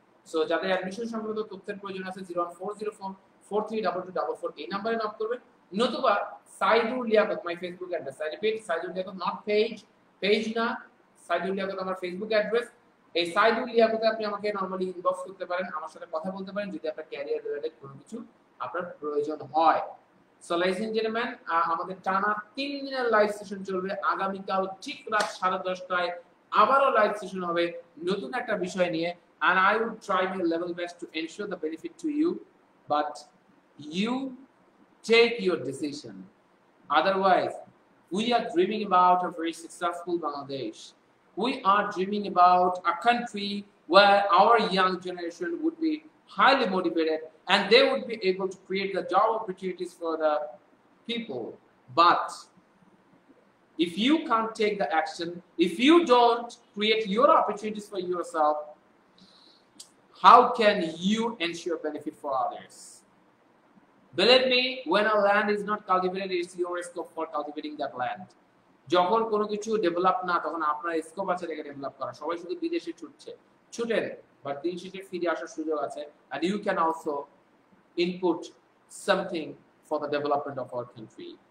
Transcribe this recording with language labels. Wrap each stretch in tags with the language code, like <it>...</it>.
<bn>So যাদের admission সংক্রান্ত তথ্যের প্রয়োজন আছে 01404432244 এই নম্বরে নক করবেন, নতুবা Saidul Liaquat</bn> <en>my Facebook address, I repeat</en> <bn>Saidul Liaquat,</bn> <en>not page</en> <bn>না, সাইদুল লিয়াকত আমার ফেসবুক অ্যাড্রেস। এই সাইদুল লিয়াকতে আপনি আমাকে নরমালি ইনবক্স করতে পারেন, আমার সাথে কথা বলতে পারেন যদি আপনার ক্যারিয়ার রিলেটেড কোনো কিছু আপনার প্রয়োজন হয়।</bn> <en>so ladies and gentleman,</en> <bn>আমাদের টানা 3 দিনের লাইভ সেশন চলবে। আগামীকাল ঠিক রাত 10:30টায় আবারও লাইভ সেশন হবে নতুন একটা বিষয় নিয়ে,</bn> <en>and I would try my level best to ensure the benefit to you, but you take your decision. Otherwise, we are dreaming about a very successful Bangladesh. We are dreaming about a country where our young generation would be highly motivated and they would be able to create the job opportunities for the people. But if you can't take the action, if you don't create your opportunities for yourself, how can you ensure benefit for others? Believe me, when a land is not cultivated, it's your scope for cultivating that land.</en> <bn>যখন কোনো কিছু develop না, তখন আপনার scope আছে এটাকে develop করা। সবাই শুধু বিদেশে ছুটেন, বাট দিন শেষে ফিরে আসার সুযোগ আছে,</bn> <en>and you can also input something for the development of our country.</en>